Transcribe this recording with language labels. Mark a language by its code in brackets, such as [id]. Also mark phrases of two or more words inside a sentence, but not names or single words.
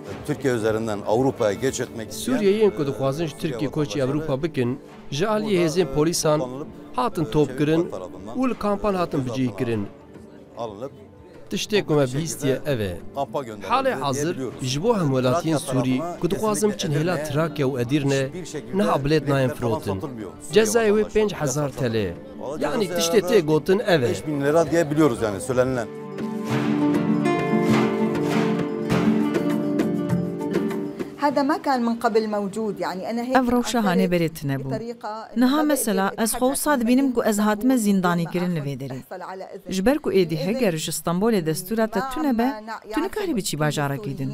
[tr] Türkiye üzerinden Avrupa'ya geç etmek isteyen [ku] Suriyeyên ku dixwazin ji Tirkiye koçî Ewropa bikin, ji aliyê hêzên polîsan hatin topkirin û li kampan hatin bicihkirin. [tr] alınıp [ku] Tiştê ku me bihîstiye ev e. Halê hazir ji bo hem welatiyên Sûrî ku dixwazin biçin hêla Trakya û Edirne niha bilêt nayên firotin. Cezayê wê 5,000 TL. Yani tiştê tê gotin ev e. [tr] 5.000 lira diye biliyoruz yani söylenilen. [ku] Ev rewşa hanê berê tune bû. Niha mesela ez xwe dibînim ku ez hatime zîndanîkirin li vê derê. Ji ber ku êdî heger ji Stenbolê destûra te tune be, tu nikarî biçî bajarekî din.